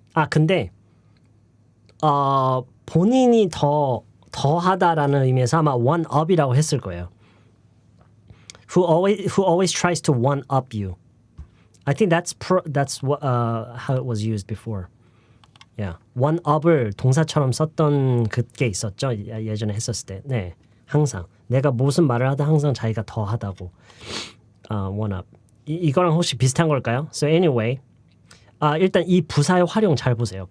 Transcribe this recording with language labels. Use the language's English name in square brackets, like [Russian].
[Korean] 근데 본인이 더 하다라는 의미에서 아마 one up이라고 했을 거예요. [English] Who always tries to one up you. I think that's what how it was used before. [Korean] Yeah, one up을 동사처럼 썼던 그게 있었죠. 예전에 했었을 때. 네, 항상 내가 무슨 말을 하다 항상 자기가 더 하다고. [English] One up. [Korean] 이거랑 혹시 비슷한 걸까요? [English] So anyway, [Korean] 일단 이 부사의 활용 잘 보세요.